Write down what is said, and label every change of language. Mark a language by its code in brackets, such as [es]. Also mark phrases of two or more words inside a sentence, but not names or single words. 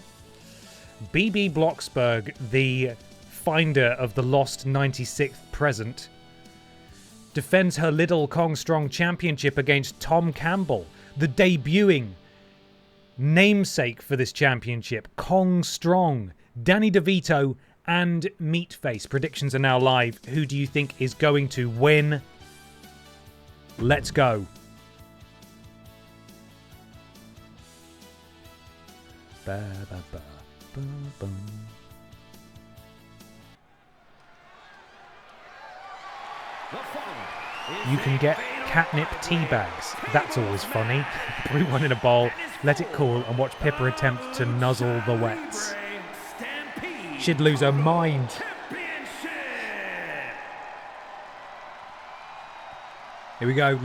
[en] BB Blocksberg, the finder of the lost 96th present, defends her Little Kong Strong Championship against Tom Campbell, the debuting namesake for this championship, Kong Strong, Danny DeVito, and Meatface. Predictions are now live. Who do you think is going to win? Let's go. Ba, ba, ba, ba, ba. You can get catnip tea bags. That's always funny. Brew one in a bowl, let it cool, and watch Pippa attempt to nuzzle the wets. She'd lose her mind. Here we go.